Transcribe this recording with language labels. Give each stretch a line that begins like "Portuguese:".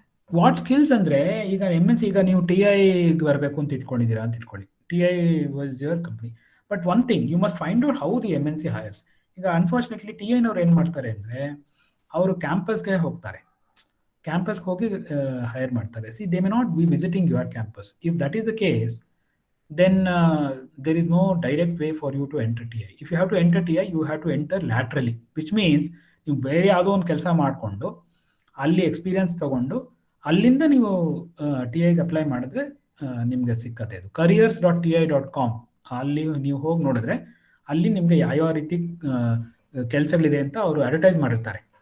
Kannada: What skills ಅಂದರೆ ಈಗ MNC, ಈಗ ನೀವು TIಗೆ ಬರಬೇಕು ಅಂತ ಇಟ್ಕೊಂಡಿದ್ದೀರಾ ಅಂತ ಇಟ್ಕೊಳ್ಳಿ.
English: TI was your company, but one thing you must find out how the MNC hires.
Kannada: ಈಗ ಅನ್ಫಾರ್ಚುನೇಟ್ಲಿ TIನವ್ರು ಏನು ಮಾಡ್ತಾರೆ ಅಂದರೆ ಅವರು ಕ್ಯಾಂಪಸ್ಗೆ ಹೋಗ್ತಾರೆ, ಕ್ಯಾಂಪಸ್ಗೆ ಹೋಗಿ ಹೈರ್ ಮಾಡ್ತಾರೆ.
English: See, they may not be visiting your campus. If that is the case, then there is no direct way for you to enter TI. If you have to enter TI, you have to enter laterally, which means
Kannada: ನೀವು ಬೇರೆ ಯಾವುದೋ ಒಂದು ಕೆಲಸ ಮಾಡಿಕೊಂಡು ಅಲ್ಲಿ experience ತಗೊಂಡು ಅಲ್ಲಿಂದ ನೀವು TIಗೆ ಅಪ್ಲೈ ಮಾಡಿದ್ರೆ ನಿಮಗೆ ಸಿಕ್ಕತ್ತೆ. ಅದು careers.ti.com ಅಲ್ಲಿ ನೀವು ಹೋಗಿ ನೋಡಿದ್ರೆ ಅಲ್ಲಿ ನಿಮಗೆ ಯಾವ ರೀತಿ ಕೆಲಸಗಳಿದೆ ಅಂತ ಅವರು ಅಡ್ವರ್ಟೈಸ್ ಮಾಡಿರ್ತಾರೆ.